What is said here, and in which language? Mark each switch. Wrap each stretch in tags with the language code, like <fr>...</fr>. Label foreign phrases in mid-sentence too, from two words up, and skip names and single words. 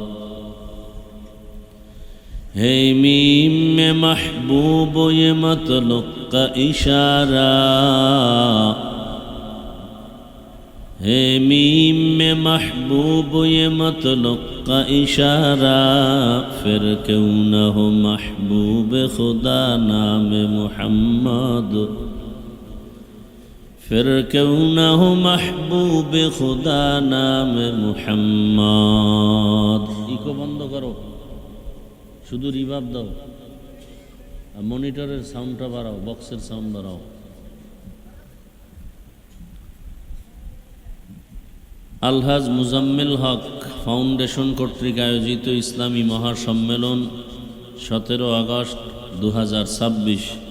<ur>ہے میم میں محبوب یہ مطلق کا اشارہ ہے میم میں محبوب یہ مطلق کا اشارہ پھر کیوں نہ ہو محبوب خدا نام محمد پھر کیوں نہ ہو محبوب خدا نام محمد</ur> <bn>ইকো বন্ধ করো শুধু রিভার্ব দাও আর মনিটরের সাউন্ডটা বাড়াও বক্সের সাউন্ড বাড়াও আলহাজ মুজাম্মিল হক ফাউন্ডেশন কর্তৃক আয়োজিত ইসলামী মহাসম্মেলন 17 আগস্ট 2026</bn>